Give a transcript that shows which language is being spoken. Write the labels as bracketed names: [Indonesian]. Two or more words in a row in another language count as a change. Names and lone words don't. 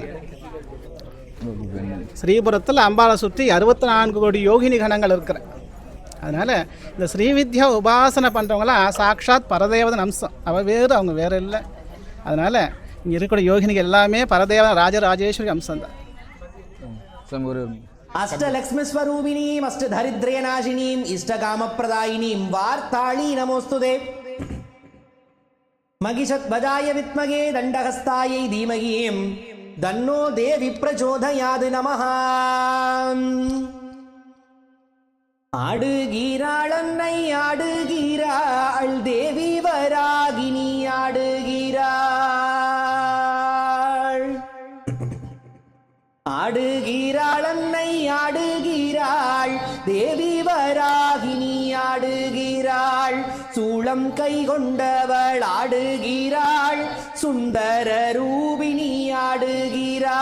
[Tamil] ஸ்ரீபுரத்தில் அம்பாளை சுற்றி 64 கோடி யோகினி கணங்கள் இருக்கிற. அதனால் இந்த ஸ்ரீவித்யா உபாசனை பண்ணுறவங்களாம் சாக்ஷாத் பரதேவதன் அம்சம். அவள் வேறு, அவங்க வேறு இல்லை. அதனால் இங்கே இருக்கக்கூடிய யோகினிகள் எல்லாமே பரதேவ ராஜராஜேஸ்வரி அம்சம் தான். [Sanskrit] अष्टलक्ष्मी स्वरूपिणीं अष्टदरिद्र्यनाशिनीं इष्टकामप्रदायिनीं वार्ताली नमोस्तुते महिषध्वजाय विद्महे दण्डहस्तायै धीमहि तन्नो देवी प्रचोदयात् नमः [Tamil] ஆடுகிறாள் அன்னை ஆடுகிறாள் தேவி வராகினி ஆடுகிறாள் ஆடுகிறாள் அன்னை ஆடுகிறாள் தேவி வராகினி ஆடுகிறாள் சூளம் கை கொண்டவள் ஆடுகிறாள் சுந்தர ரூபிணி ஆடுகிறாள்